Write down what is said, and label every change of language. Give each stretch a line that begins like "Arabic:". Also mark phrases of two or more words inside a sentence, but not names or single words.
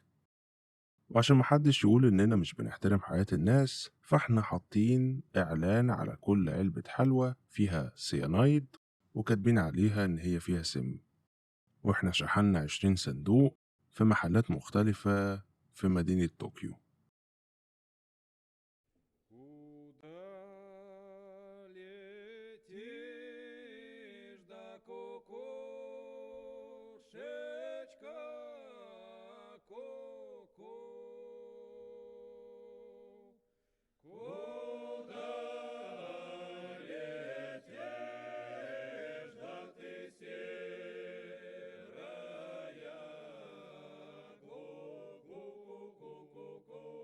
Arabic: وعشان محدش يقول إننا مش بنحترم حياة الناس فاحنا حاطين إعلان على كل علبة حلوى فيها سيانايد وكاتبين عليها إن هي فيها سم. واحنا شحنا 20 صندوق في محلات مختلفة في مدينة طوكيو.
Russian: Куда летишь, да кукушечка, ку-ку? Куда летишь, да ты серая, ку-ку-ку-ку-ку?